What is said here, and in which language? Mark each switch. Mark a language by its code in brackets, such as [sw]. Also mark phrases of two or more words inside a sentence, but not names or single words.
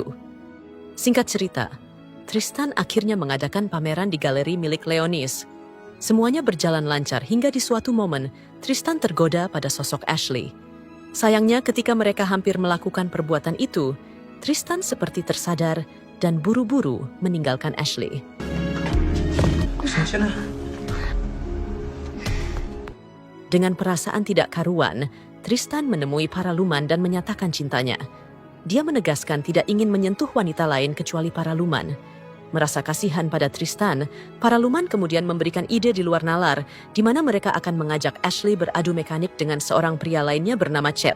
[id] Singkat cerita, Tristan akhirnya mengadakan pameran di galeri milik Leonis. Semuanya berjalan lancar hingga di suatu momen, Tristan tergoda pada sosok Ashley. Sayangnya ketika mereka hampir melakukan perbuatan itu, Tristan seperti tersadar dan buru-buru meninggalkan Ashley. [tl] Pasensya na. [id] Dengan perasaan tidak karuan, Tristan menemui Paraluman dan menyatakan cintanya. Dia menegaskan tidak ingin menyentuh wanita lain kecuali Paraluman. Merasa kasihan pada Tristan, Paraluman kemudian memberikan ide di luar nalar, di mana mereka akan mengajak Ashley beradu mekanik dengan seorang pria lainnya bernama Chet.